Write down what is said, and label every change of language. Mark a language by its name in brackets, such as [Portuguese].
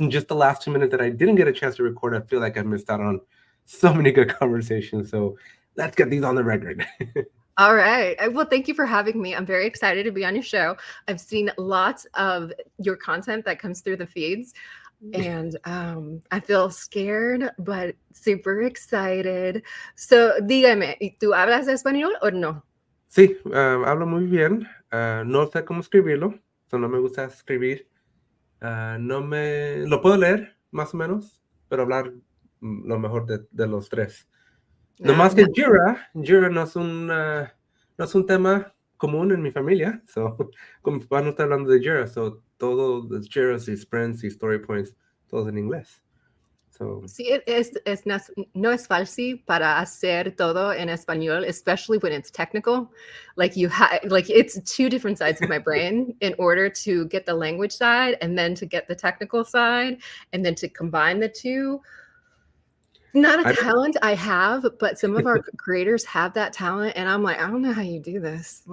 [English] In just the last 2 minutes that I didn't get a chance to record, I feel like I missed out on so many good conversations. So let's get these on the record. All right. Well, thank you for having me. I'm very excited to be on your show. I've seen lots of your content that comes through the feeds, and I feel scared, but super excited. [Spanish] So dígame, ¿tú hablas español o no? Sí, hablo muy bien. No sé cómo escribirlo, so no me gusta escribir. No me lo puedo leer más o menos, pero hablar lo mejor de los tres. No más que Jira no es un tema común en mi familia. So, como mi papá no está hablando de Jira, so todo los Jiras y sprints y story points, todos en inglés. So, Sí, no es fácil para hacer todo en español, [English] especially when it's technical. Like it's two different sides of my brain in order to get the language side and then to get the technical side and then to combine the two. Not a talent I have, but some of our creators have that talent, and I'm like, I don't know how you do this.